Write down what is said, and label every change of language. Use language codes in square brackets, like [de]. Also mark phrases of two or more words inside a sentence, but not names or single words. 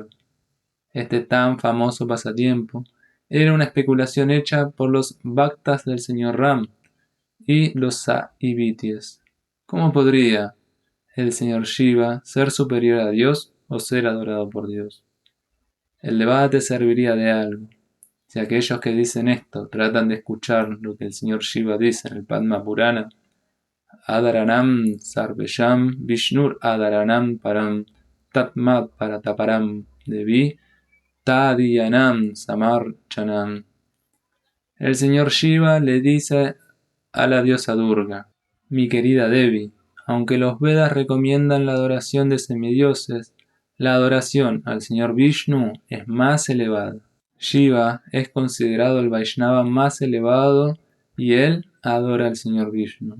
[es] Este tan famoso pasatiempo era una especulación hecha por los bhaktas del señor Ram y los Saivities. ¿Cómo podría el señor Shiva ser superior a Dios o ser adorado por Dios? El debate serviría de algo. Si aquellos que dicen esto tratan de escuchar lo que el señor Shiva dice en el Padma Purana, [sa] Adaranam Sarvesham Vishnur Adaranam Param Tatmat Parataparam Devi Tadiyanam Samarchanam. [es] El señor Shiva le dice a la diosa Durga, mi querida Devi, aunque los Vedas recomiendan la adoración de semidioses, la adoración al señor Vishnu es más elevada. Shiva es considerado el Vaishnava más elevado y él adora al señor Vishnu.